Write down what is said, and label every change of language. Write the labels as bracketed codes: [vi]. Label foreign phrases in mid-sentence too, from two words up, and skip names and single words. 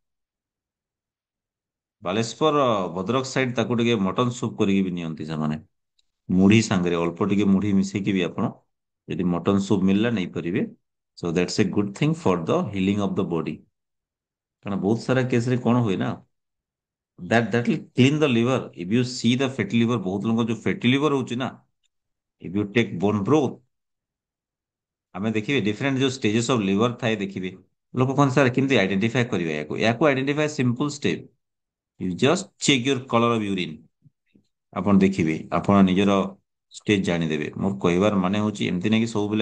[or] ବାଲେଶ୍ଵର ଭଦ୍ରକ ସାଇଡ ତାକୁ ଟିକେ [en] mutton soup [or] କରିକି ବି ନିଅନ୍ତି ସେମାନେ ମୁଢି ସାଙ୍ଗରେ ଅଳ୍ପ ଟିକେ ମୁଢି ମିଶେଇକି ବି ଆପଣ ଯଦି [en] mutton soup [or] ମିଳିଲା ନେଇପାରିବେ [en] so that's a good thing for the healing of the body [or] କାରଣ ବହୁତ ସାରା କେସରେ କଣ ହୁଏ ନା [en] that will clean the liver if you see the fatty liver [or] ବହୁତ ଲୋକଙ୍କ ଯୋଉ [en] fatty liver [or] ହଉଛି ନା [en] if you take bone broth [or] ଆମେ ଦେଖିବେ ଡିଫରେଣ୍ଟ ଯୋଉ [en] stages of liver [or] ଥାଏ ଦେଖିବେ ଲୋକ କଣ ସାର୍ କେମିତି ଆଇଡେଣ୍ଟିଫାଏ କରିବେ ୟାକୁ ଆଇଡେଣ୍ଟିଫାଏ [en] simple step you just check your color of urine [or] ଆପଣ ଦେଖିବେ ଆପଣ ନିଜର ଷ୍ଟେଜ ଜାଣିଦେବେ ମୋର କହିବାର ମାନେ ହଉଛି ଏମିତି ନାଇଁ କି ସବୁବେଳେ